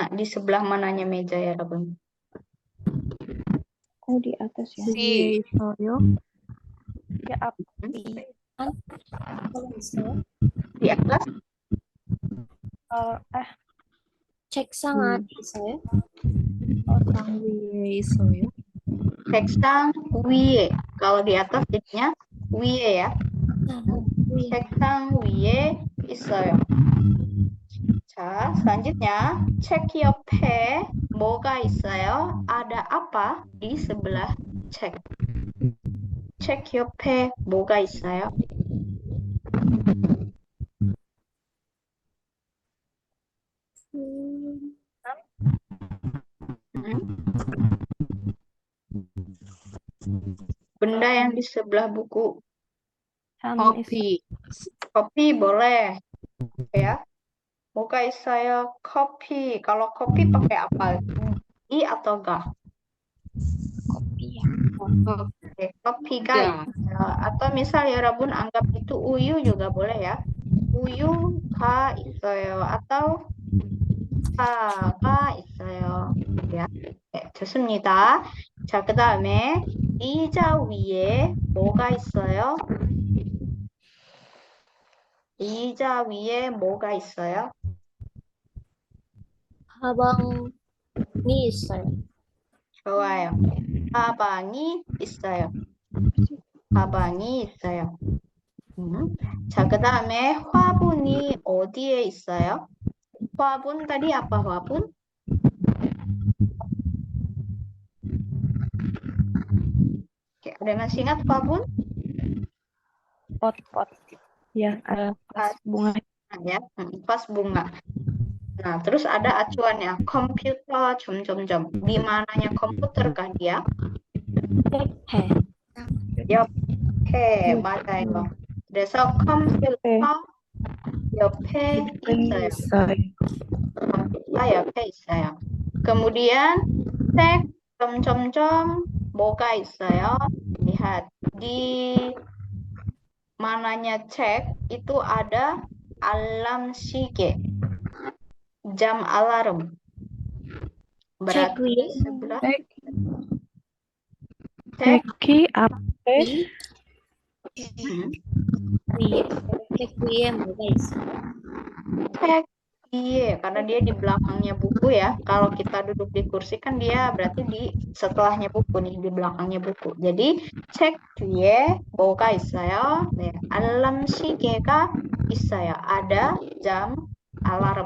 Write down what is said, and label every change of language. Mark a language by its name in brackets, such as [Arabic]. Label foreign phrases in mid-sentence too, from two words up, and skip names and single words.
[Indonesian] Di sebelah mananya meja ya, 여러분? Oh, di atas ya. [Korean] 위에 있어요. [Indonesian] Ya, apa? [Korean] kalau 있어요? [Indonesian] Di atas? [Korean] 책상 안에 있어요? 방 위에 있어요. 책상 위에. [Indonesian] Kalau di atas jadinya 위에 ya. [Korean] 위에. 책상 위에 있어요. 자, selanjutnya 책 옆에 뭐가 있어요? [Indonesian] Ada apa di sebelah 책? [Korean] 책 옆에 뭐가 있어요? [Indonesian] Benda yang di sebelah buku. Kopi. Kopi boleh ya. [Korean] 뭐가 있어요? [Indonesian] kopi. Kalau kopi pakai apa? I atau ga? Kopi ya. Oke, kopi ga. Atau misal ya Rabun anggap itu uyu juga boleh ya. [Korean] Uyu ga 있어요. Atau 가가 있어요. ya. 네, 좋습니다. 자, 그 다음에 의자 위에 뭐가 있어요? 의자 위에 뭐가 있어요? 가방이 있어요. 좋아요. 가방이 있어요. 가방이 있어요. 자, 그 다음에 화분이 어디에 있어요? [Indonesian] 화분 tadi apa 화분? Oke, ada yang masih ingat 화분? Pot. Ya, ada vas bunga. Ya, vas bunga. Nah, terus ada acuannya, komputer, 점점점. Di mananya komputer kah dia? 해. [Korean] 옆에, 맞아요. 그래서 컴퓨터 옆에 있어요. 컴퓨터 옆에 있어요. Kemudian, 책, 점점점, 뭐가 있어요? [Indonesian] Lihat, di mananya cek, itu ada alarm 시계. Jam alarm. [Korean] 책 [Indonesian] Berarti [Korean] 위에? [Indonesian] sebelah Ceki apa? [Korean] 위에. 책 위에 뭐가 있어요? [Indonesian] cek iya, karena dia di belakangnya buku ya. Kalau kita duduk di kursi kan dia berarti di setelahnya buku nih, di belakangnya buku. [Korean] Jadi cek 뒤에 뭐가 있어요? 네, 알람 시계가 있어요. [Indonesian] Ada jam alarm.